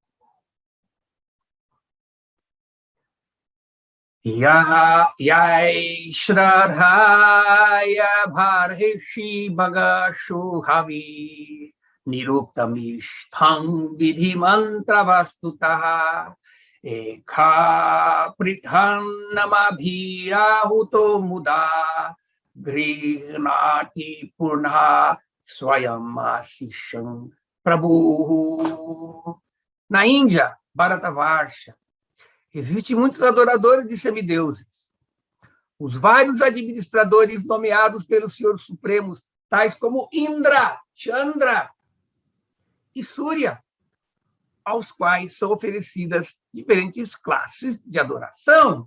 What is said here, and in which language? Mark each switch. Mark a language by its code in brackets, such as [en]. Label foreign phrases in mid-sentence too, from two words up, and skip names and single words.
[sa] Yai Shradhaya Bharhishi Bagashu Havi Niruptamishtham Vidhi Mantra Vastutaha Ekha Prithanamabhirahuto Muda Grihnati Purna Swayam Asisham Prabhu. [pt] Na Índia, Bharatavarsha, existem muitos adoradores de semideuses. Os vários administradores nomeados pelos senhores supremos, tais como Indra, Chandra e Surya, aos quais são oferecidas diferentes classes de adoração.